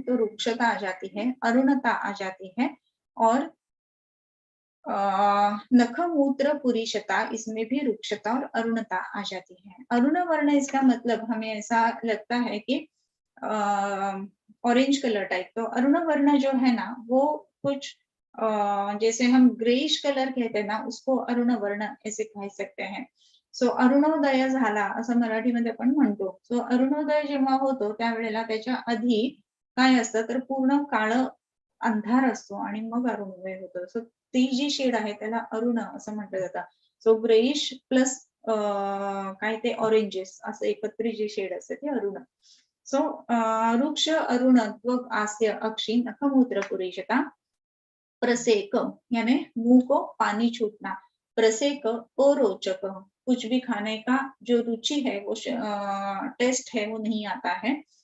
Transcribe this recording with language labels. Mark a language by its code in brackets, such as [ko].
[hi] तो रूक्षता आ जाती है, अरुणता आ जाती है, और नख मूत्र पुरीशता, इसमें भी रुक्षता और अरुणता आ जाती है। अरुण वर्ण इसका मतलब हमें ऐसा लगता है कि ऑरेंज कलर टाइप। तो अरुण वर्ण जो है ना, वो कुछ जैसे हम ग्रेइश कलर कहते हैं ना, उसको अरुण वर्ण ऐसे कह सकते हैं। [mr] सो अरुणोदय झाला असं मराठीमध्ये आपण म्हणतो. सो अरुणोदय जेव्हा होतो त्यावेळेला त्याच्या आधी काय असतं, तर पूर्ण काळं अंधार असतो आणि मग अरुणोदय होतो. सो ती जी शेड आहे त्याला अरुण असं म्हटलं जातं. सो ग्रेइश प्लस काय ते ऑरेंजेस असं एकत्रित जी शेड असते ते अरुण. [sa] सो वृक्ष अरुण त्वक आस्य अक्षी नखमूत्र पुरेशता प्रसेक [hi] यानी मुंह को पानी छूटना। प्रसेक अरोचक, कुछ भी खाने का जो रुचि है वो टेस्ट है वो नहीं आता है।